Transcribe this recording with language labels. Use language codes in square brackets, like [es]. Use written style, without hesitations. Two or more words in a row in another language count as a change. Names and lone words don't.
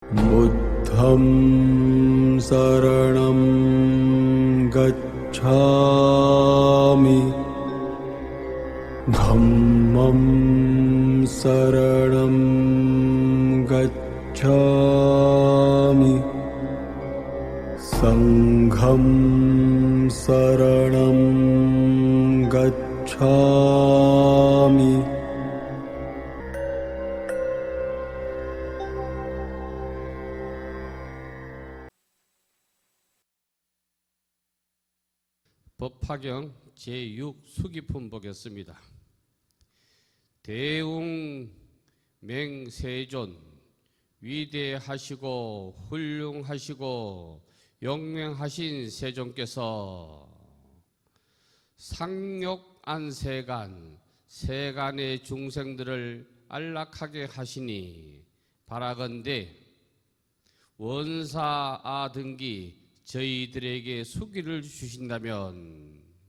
[pi] 부द्धं शरणं गच्छामि धम्मं शरणं गच्छामि संघं शरणं गच्छामि [ko] 법화경 제6 수기품 보겠습니다. 대웅 맹세존 위대하시고 훌륭하시고 영맹하신 세존께서 상욕안세간 세간의 중생들을 안락하게 하시니 바라건대 원사아등기 저희들에게 수기를 주신다면